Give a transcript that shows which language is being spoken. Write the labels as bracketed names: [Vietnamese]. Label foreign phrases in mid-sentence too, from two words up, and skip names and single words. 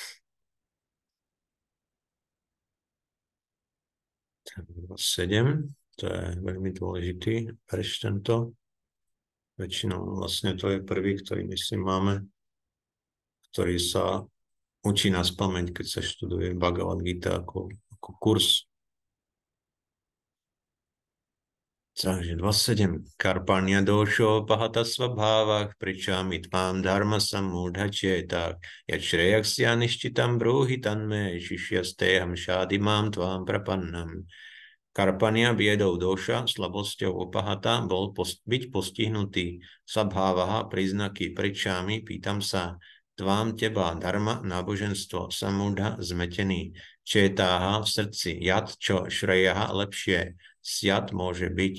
[Slovak] 7, to je veľmi dôležitý verš tento. Väčšinou vlastne to je prvý, ktorý myslím máme, ktorý sa učí na spamäť, keď sa študuje Bhagavad Gita ako kurz. Takže 27. [Sanskrit] Karpanya dosho pahata svabhavah pričami tvam dharma samudha chetak yat shreyaksya nishchitam bruhi tanme shishyaste shadimam tvam prapannam. [Slovak] Karpania biedou doša, slabosťou opahata, bol byť postihnutý. Sabhávaha, príznaky pričámi, pýtam sa, tvám teba, dharma, náboženstvo, samudha, zmetený. Četáha v srdci, jad, čo, šrejaha, lepšie. Sjad môže byť.